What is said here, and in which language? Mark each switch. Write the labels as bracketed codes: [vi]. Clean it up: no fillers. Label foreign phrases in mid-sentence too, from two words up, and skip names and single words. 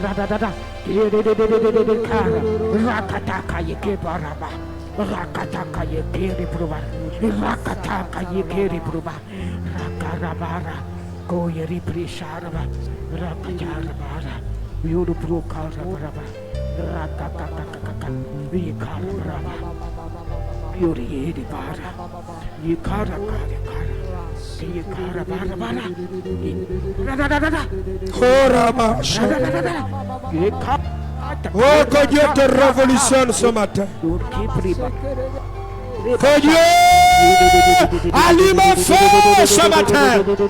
[fr] da da da da, kiri de kara, rakata kaye kebaraba, rakata kaye kiri pruba, rakata kaye kiri pruba, rakarabara, koyeri prisharaba, rakajarabara, yuru prukarabara, rakata kaka, vikarabara, yuri yedi bara, yikara kara kara. Oh, que Dieu te révolutionne ce matin. Que Dieu allume un feu ce matin.